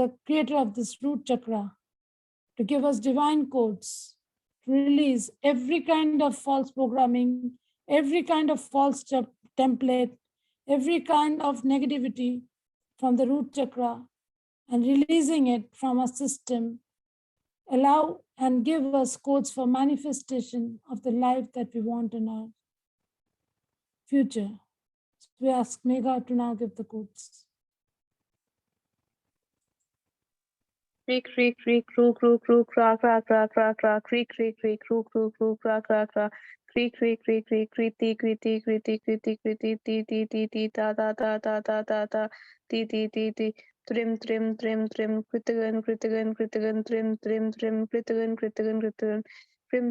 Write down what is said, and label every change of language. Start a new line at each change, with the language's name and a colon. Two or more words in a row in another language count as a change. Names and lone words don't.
English: the creator of this root chakra, to give us divine codes, to release every kind of false programming, every kind of false template, every kind of negativity from the root chakra, and releasing it from our system, allow and give us codes for manifestation of the life that we want in our future. So we ask Megha to now give the codes. Creak, creak, creak, crew, crew, crew, cra, cra, cra, cra, cra, creak, creak, creak, crew, crew, crew, cra, cra, cra, creak, creak, creak, creak, kriti, kriti, kriti, kriti, kriti, ti, ti, ti, ti, ta, ta, ta, ta, ta, ta, ta, ti, ti, ti, ti, trim, trim, trim, trim, kritigan, kritigan, kritigan, trim, trim, trim, kritigan, kritigan, kritigan,